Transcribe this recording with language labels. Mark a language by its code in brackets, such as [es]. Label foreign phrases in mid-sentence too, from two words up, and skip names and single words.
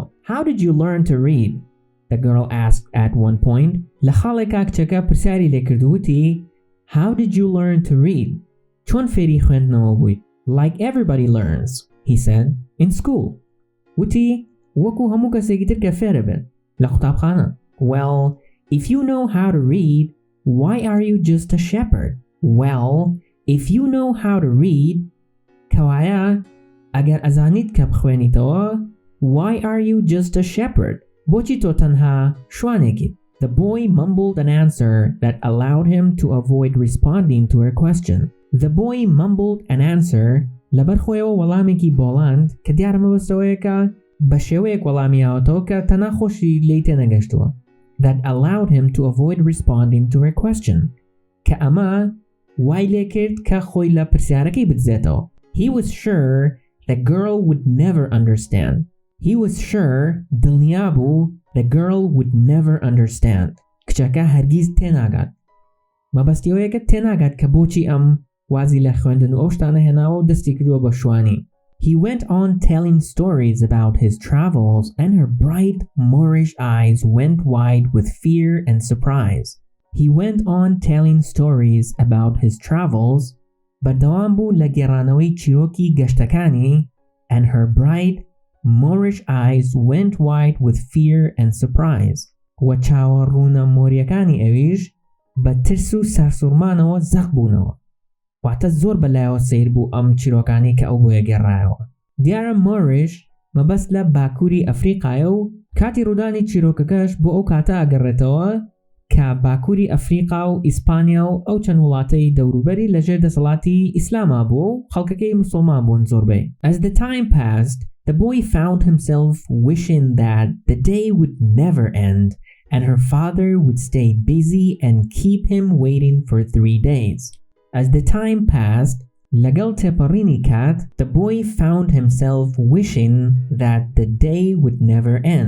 [en] How did you learn to read? The girl asked at one point. [ckb] لە خاڵێکا کچەکە پرسیاری لێ کردووتی [en] How did you learn to read? [ckb] چۆن فێری خوێندنەوە بوویت؟ [en] Like everybody learns, he said, in school. [ckb] وتی وەکو هەموو کەسێکی تر کە فێرە بێت لە قوتابخانە. [en] Well, if you know how to read, why are you just a shepherd? Well, if you know how to read, [ckb] کەوایە ئەگەر ئەزانیت کە بخوێنیتەوە, [en] why are you just a shepherd? [ckb] بۆچی تۆ تەنها شوانێکیت؟ [en] The boy mumbled an answer that allowed him to avoid responding to her question. The boy mumbled an answer [ckb] لەبەر خۆیەوە وەڵامێکی بۆڵاند کە دیارە مەبەستەوەیە کە بە شێوەیەک وەڵامیاوەتەوە کە تەنها خۆشی لێی تێنەگەشتووە. [en] That allowed him to avoid responding to her question. [ckb] کە ئەمە وای لێ کرد کە خۆی لە پرسیارەکەی بدزێتەوە. [en] He was sure the girl would never understand. He was sure [ckb] دڵنیا بوو [en] the girl would never understand. [ckb] کچەکە هەرگیز تێناگات. مەبەستیەوەیەکە تێناگات کە بۆچی ئەم وازی لە خوێندن و ئەو شتانە هێناوە و دەستی کردووە بە شوانی. [en] He went on telling stories about his travels and her bright Moorish eyes went wide with fear and surprise. He went on telling stories about his travels [ckb] بەردەوام بوو لە گێڕانەوەی چیرۆکی گەشتەکانی [en] and her bright Moorish eyes went wide with fear and surprise. [ckb] و چاوەڕوونە مۆریەکانی ئەویش بە ترس و سەرسوڕمانەوە زەق بوونەوە. واتە زۆر بەلایەوە سیر بوو ئەم چیرۆکانی کە ئەو بۆیە گێڕایەوە. دیارە مۆریش مەبەست لە باکووری ئەفریقایە و کاتی ڕوودانی چیرۆکەکەش بۆ ئەو کاتە ئاگەڕێتەوە کە باکووری ئەفریقا و ئیسپانیا و ئەو چەند وڵاتەی دەوروبەری لەژێر دەسەڵاتی ئیسلاما بوو و خەڵکەکەی مسلمان بوون زۆربەی. [en] As the time passed, the boy found himself wishing that the day would never end and her father would stay busy and keep him waiting for 3 days. As the time passed, [ckb] لەگەڵ تێپەڕینی کات, [en] the boy found himself wishing that the day would never end.